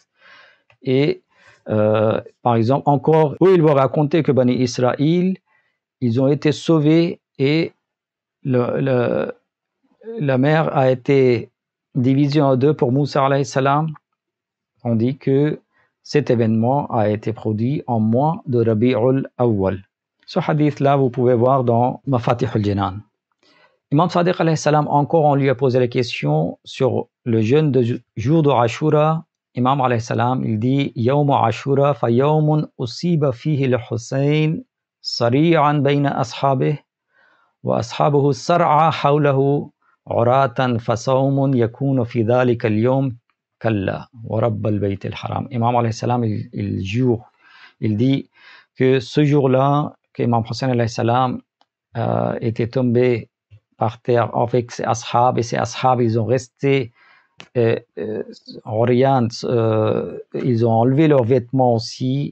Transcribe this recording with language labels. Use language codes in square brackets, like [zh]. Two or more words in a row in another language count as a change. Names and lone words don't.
[fr] Et par exemple, encore, eux, ils vont raconter que Bani Israël, ils ont été sauvés et la mer a été divisée en deux pour Moussa [ar] عليه السلام. [fr] On dit que cet événement a été produit en mois de Rabi'ul Awwal. Ce hadith-là, vous pouvez voir dans Mafatih al-Jinan. Imam Sadiq [ar] عليه السلام, [fr] encore, on lui a posé la question sur le jeûne de jour de Ashura. [ar] إمام عليه السلام, [fr] il dit [ar] يوم عاشوراء فيوم أصيب فيه الحسين صريعا بين أصحابه وأصحابه صرعى حوله عراة فصوم يكون في ذلك اليوم كلا ورب البيت الحرام. [fr] Imam [ar] عليه السلام, [fr] il jure, il dit que ce jour-là, qu'Imam Hussein [ar] عليه السلام [fr] était tombé par terre avec ses ashab, et ses ashab, ils ont resté orientés, ils ont enlevé leurs vêtements aussi.